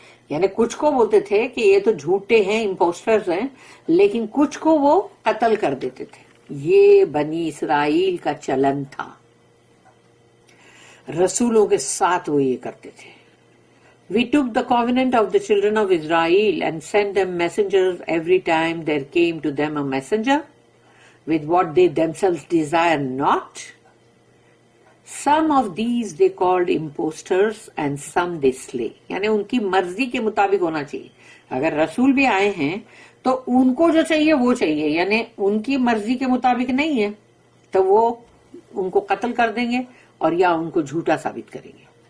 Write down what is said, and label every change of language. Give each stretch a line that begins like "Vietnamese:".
Urdu: یعنی کچھ کو بولتے تھے کہ یہ تو جھوٹے ہیں، امپوسٹرز ہیں، لیکن کچھ کو وہ قتل کر دیتے تھے۔ یہ بنی اسرائیل کا چلن تھا، رسولوں کے ساتھ وہ یہ کرتے تھے۔
English: We took the covenant of the children of Israel and sent them messengers every time there came to them a messenger with what they themselves desire not. Some of these they called impostors and some they slay.
Urdu: یعنی ان کی مرضی کے مطابق ہونا چاہیے، اگر رسول بھی آئے ہیں تو ان کو جو چاہیے وہ چاہیے، یعنی ان کی مرضی کے مطابق نہیں ہے تو وہ ان کو قتل کر دیں گے اور یا ان کو جھوٹا ثابت کریں گے۔